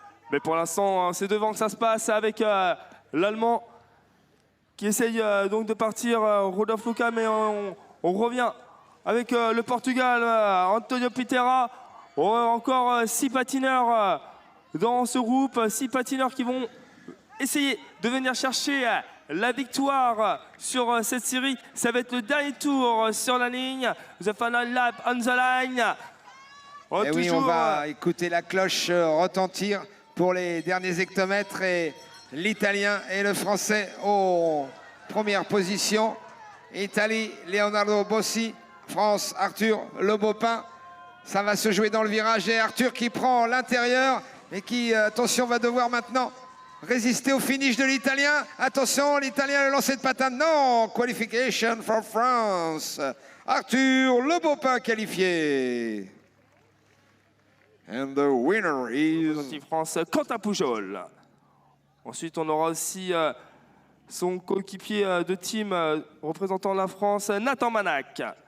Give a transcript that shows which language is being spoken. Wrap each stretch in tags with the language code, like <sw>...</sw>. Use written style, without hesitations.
<fr>Mais pour l'instant, c'est devant que ça se passe avec l'Allemand qui essaye donc de partir, Rodolphe Luca, mais on revient avec le Portugal, Antonio Pitera. Encore 6 patineurs dans ce groupe, 6 patineurs qui vont essayer de venir chercher la victoire sur cette série. Ça va être le dernier tour sur la ligne.</fr> <en>The final lap on the line.</en> <fr>Et oui, on va écouter la cloche retentir pour les derniers hectomètres. Et l'Italien et le Français en première position. Italie, Leonardo Bossi. France, Arthur Le Bopin. Ça va se jouer dans le virage. Et Arthur qui prend l'intérieur et qui, attention, va devoir maintenant résister au finish de l'Italien. Attention, l'Italien, le lancer de patin.</fr> <en>Non, qualification for France.</en> <fr>Arthur Le Bopin qualifié.</fr> <en>And the winner is...</en> <fr>France, Quentin Pujol. Ensuite, on aura aussi son coéquipier de team représentant la France, Nathan Manac.</fr>